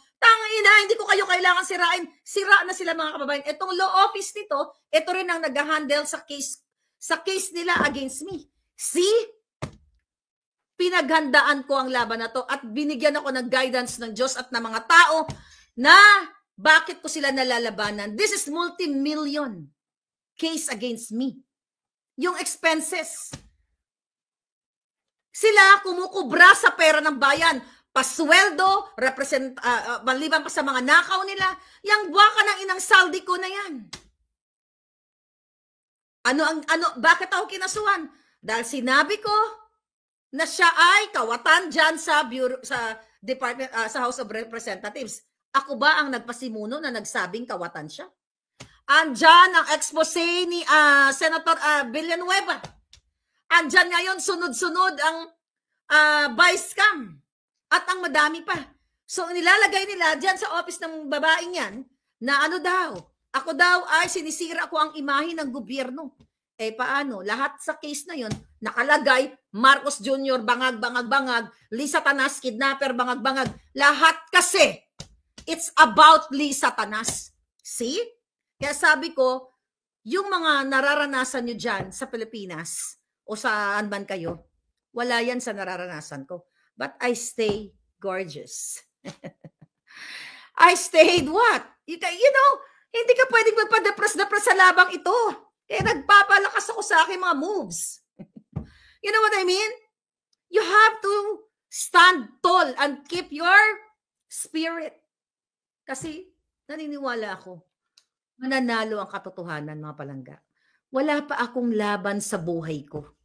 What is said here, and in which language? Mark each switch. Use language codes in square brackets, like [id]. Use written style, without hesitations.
[tl] Tangina, hindi ko kayo kailangan sirain. Sira na sila mga kababayan. Itong law office nito, ito rin ang nag-handle sa case nila against me. See? Pinaghandaan ko ang laban na to at binigyan ako ng guidance ng Diyos at ng mga tao na bakit ko sila nalalabanan. [en] This is multi-million case against me. [tl] Yung expenses. Sila kumukubra sa pera ng bayan. Pasweldo, maliban pa sa mga nakaw nila. Yang buwaka ng inang Zaldico na yan. Bakit ako kinasuhan? Dahil sinabi ko na siya ay kawatan dyan sa department, sa House of Representatives. Ako ba ang nagpasimuno na nagsabing kawatan siya? Andyan ang expose ni Senator Villanueva. Andyan ngayon sunod-sunod ang vice cam. At ang madami pa. So nilalagay nila dyan sa office ng babaeng yan na ano daw, ako daw ay sinisira ko ang imahe ng gobyerno. Eh paano? Lahat sa case na yon nakalagay, Marcos Jr. bangag, Lisa Tanas, kidnapper, bangag. Lahat kasi, it's about Lisa Tanas. See? Kaya sabi ko, yung mga nararanasan nyo dyan sa Pilipinas, o saan man kayo, wala yan sa nararanasan ko. [en] But I stay gorgeous. I stayed what? [tl] You know, hindi ka pwedeng magpa-depress sa labang ito. Kaya nagpapalakas ako sa aking mga moves. You know what I mean? You have to [en] Stand tall and keep your spirit. [tl] Kasi naniniwala ako, mananalo ang katotohanan, mga palangga. Wala pa akong laban sa buhay ko.